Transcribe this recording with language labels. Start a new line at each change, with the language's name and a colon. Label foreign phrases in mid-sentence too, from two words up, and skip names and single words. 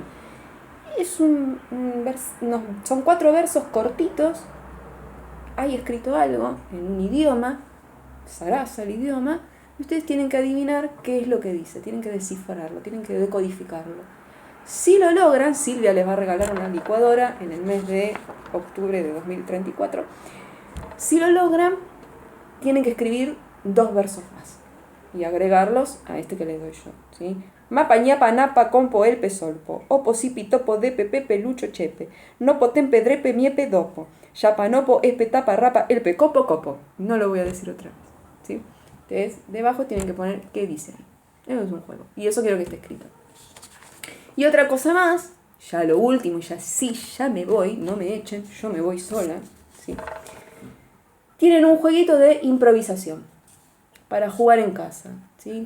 Spanish: Es son 4 versos cortitos, hay escrito algo en un idioma, Sarasa el idioma, y ustedes tienen que adivinar qué es lo que dice, tienen que descifrarlo, tienen que decodificarlo. Si lo logran, Silvia les va a regalar una licuadora en el mes de octubre de 2034. Si lo logran, tienen que escribir 2 versos más y agregarlos a este que les doy yo, ¿sí? Mapa, ñapa, napa, compo, elpe, solpo. Opo, sipi, topo, depe, pepe, lucho, chepe. Nopo, tempe, drepe, miepe, dopo. Yapanopo, espe, tapa, rapa, elpe, copo, copo. No lo voy a decir otra vez, ¿sí? Entonces, debajo tienen que poner qué dicen. Eso es un juego. Y eso quiero que esté escrito. Y otra cosa más, ya lo último, ya me voy, no me echen, yo me voy sola, ¿sí? Tienen un jueguito de improvisación para jugar en casa, ¿sí?